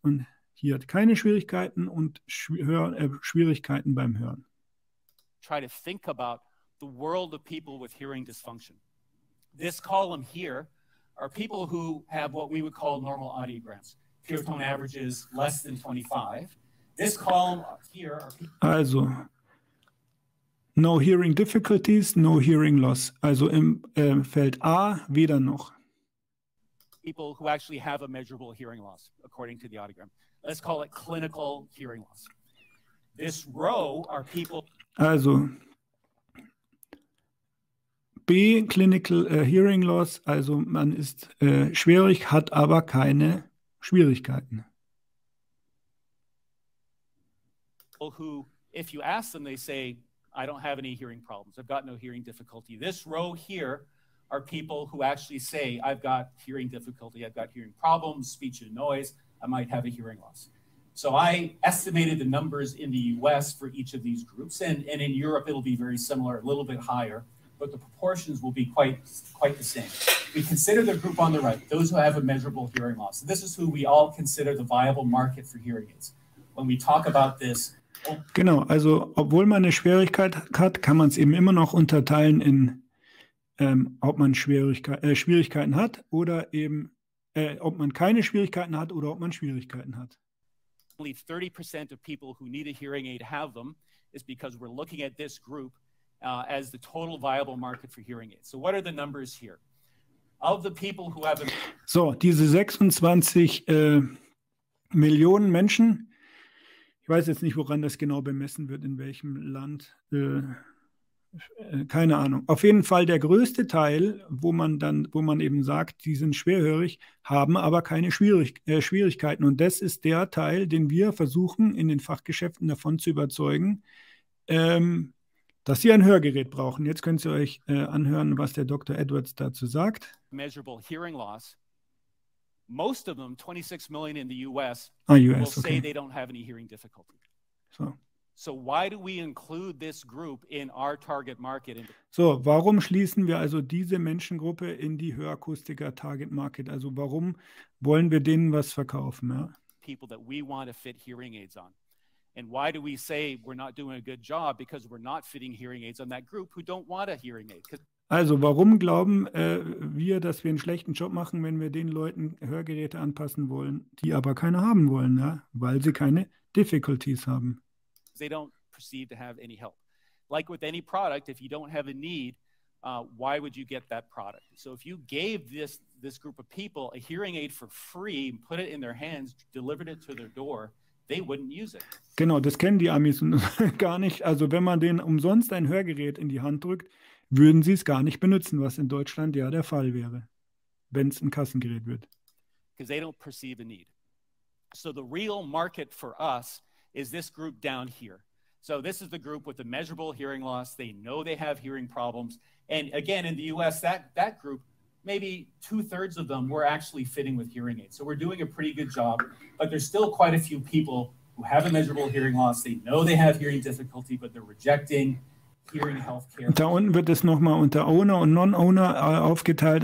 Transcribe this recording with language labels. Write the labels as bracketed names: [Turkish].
[German] Und hier hat keine Schwierigkeiten und Schwierigkeiten beim Hören. [English] Try to think about the world of people with hearing dysfunction. This column here are people who have what we would call normal audiograms. Pure tone averages less than 25. This column here are people... Also, no hearing difficulties, no hearing loss. [German] Also im Feld A weder noch. [English] People who actually have a measurable hearing loss, according to the audiogram. Let's call it clinical hearing loss. This row are people... [German] Also, B, Clinical Hearing Loss, also man ist schwierig, hat aber keine Schwierigkeiten. [English] Who, if you ask them, they say, I don't have any hearing problems. I've got no hearing difficulty. This row here are people who actually say, I've got hearing difficulty, I've got hearing problems, speech and noise, I might have a hearing loss. So I estimated the numbers in the US for each of these groups, and in Europe it'll be very similar, a little bit higher, but the proportions will be quite the same. We consider the group on the right, those who have a measurable hearing loss. This is who we all consider the viable market for hearing aids. When we talk about this... [German] Genau, also obwohl man eine Schwierigkeit hat, kann man es eben immer noch unterteilen in, ob man Schwierigkeiten hat oder eben, ob man keine Schwierigkeiten hat oder ob man Schwierigkeiten hat. [English] Only 30% of people who need a hearing aid have them is because we're looking at this group as the total viable market for hearing aids. So what are the numbers here? Of the people who have... [German] So, diese 26 Millionen Menschen, ich weiß jetzt nicht, woran das genau bemessen wird, in welchem Land, keine Ahnung. Auf jeden Fall der größte Teil, wo man eben sagt, die sind schwerhörig, haben aber keine Schwierigkeiten. Und das ist der Teil, den wir versuchen, in den Fachgeschäften davon zu überzeugen, dass sie ein Hörgerät brauchen. Jetzt könnt ihr euch anhören, was der Dr. Edwards dazu sagt. [English] Measurable hearing loss. Most of them, 26 million in the US, will say they don't have any hearing difficulty. So why do we include this group in our target market? [German] So, warum schließen wir also diese Menschengruppe in die Hörakustiker Target Market? Also warum wollen wir denen was verkaufen? Ja? [English] People that we want to fit hearing aids on. And why do we say we're not doing a good job? Because we're not fitting hearing aids on that group who don't want a hearing aid. [German] Also warum glauben wir, dass wir einen schlechten Job machen, wenn wir den Leuten Hörgeräte anpassen wollen, die aber keine haben wollen, ja? Weil sie keine Difficulties haben. [English] They don't perceive to have any help. Like with any product, if you don't have a need, why would you get that product? So if you gave this group of people a hearing aid for free, put it in their hands, delivered it to their door, they wouldn't use it. [German] Genau, das kennen die Amis gar nicht. Also wenn man denen umsonst ein Hörgerät in die Hand drückt, würden sie es gar nicht benutzen, was in Deutschland ja der Fall wäre, wenn es ein Kassengerät wird. [English] Because they don't perceive a need. So the real market for us is this group down here. So this is the group with the measurable hearing loss. They know they have hearing problems. And again, in the US, that group, maybe 2/3 of them were actually fitting with hearing aids. So we're doing a pretty good job, but there's still quite a few people who have a measurable hearing loss. They know they have hearing difficulty, but they're rejecting hearing healthcare. [German] Da unten wird es nochmal unter Owner und Non-Owner aufgeteilt.